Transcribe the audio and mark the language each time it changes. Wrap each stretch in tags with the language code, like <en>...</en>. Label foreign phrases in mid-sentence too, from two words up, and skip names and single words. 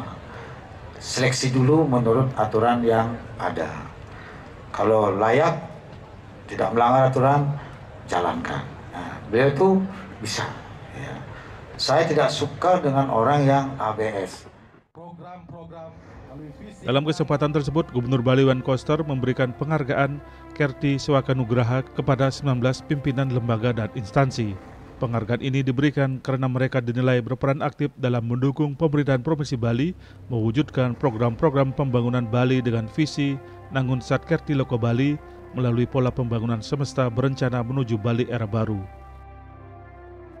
<id>Seleksi dulu menurut aturan yang ada. Kalau layak, tidak melanggar aturan, jalankan. Beliau itu bisa. Ya. Saya tidak suka dengan orang yang ABS. Dalam kesempatan tersebut, Gubernur Bali Wayan Koster memberikan penghargaan Kerti Sewaka Nugraha kepada 19 pimpinan lembaga dan instansi. Penghargaan ini diberikan karena mereka dinilai berperan aktif dalam mendukung pemerintahan Provinsi Bali mewujudkan program-program pembangunan Bali dengan visi Nangun Satkerti Loko Bali melalui pola pembangunan semesta berencana menuju Bali era baru.</id>